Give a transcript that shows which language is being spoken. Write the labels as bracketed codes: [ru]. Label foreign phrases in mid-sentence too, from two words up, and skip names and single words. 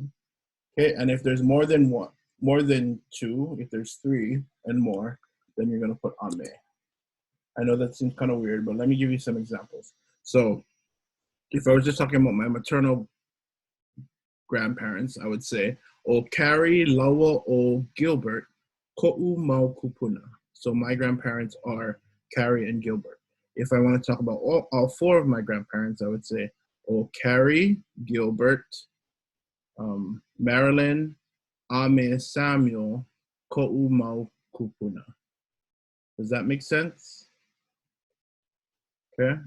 [en] Okay, and if there's more than 2, if there's 3 and more, then you're gonna put ame. I know that seems kind of weird, but let me give you some examples. So if I was just talking about my maternal grandparents, I would say, [haw] o Carrie, Lawa, o Gilbert, ko'u mau kupuna. [en] So my grandparents are Carrie and Gilbert. If I want to talk about all 4 of my grandparents, I would say, [haw] o Carrie, Gilbert, Marilyn, Ame, Samuel, ko'u mau kupuna. [en] Does that make sense? Okay.